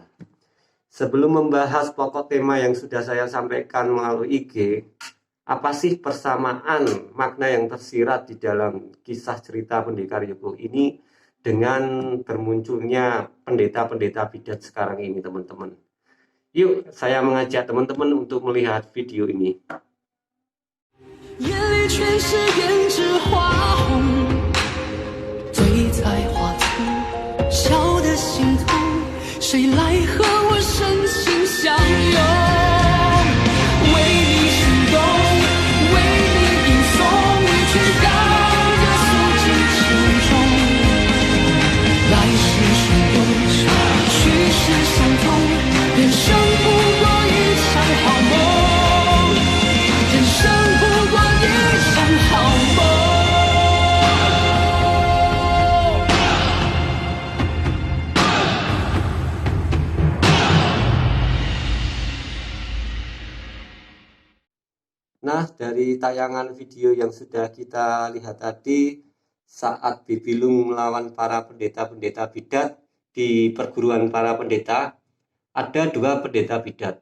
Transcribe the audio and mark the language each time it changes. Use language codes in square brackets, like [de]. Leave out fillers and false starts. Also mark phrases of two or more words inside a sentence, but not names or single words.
[id] Sebelum membahas pokok tema yang sudah saya sampaikan melalui IG, apa sih persamaan makna yang tersirat di dalam kisah cerita Pendekar Yuko ini dengan bermunculnya pendeta-pendeta bidat sekarang ini, teman-teman? Yuk, saya mengajak teman-teman untuk melihat video ini. [zh] 眼里全是胭脂花红，对在花丛，笑得心痛，谁来和我深情相拥？为你心动，为你吟诵，却让这诉尽情衷。来世顺风，去世相通，人生不过一场好梦，人生不过一场好梦。 [id] Nah, dari tayangan video yang sudah kita lihat tadi, saat Bibilung melawan para pendeta-pendeta bidat di perguruan para pendeta, ada dua pendeta bidat.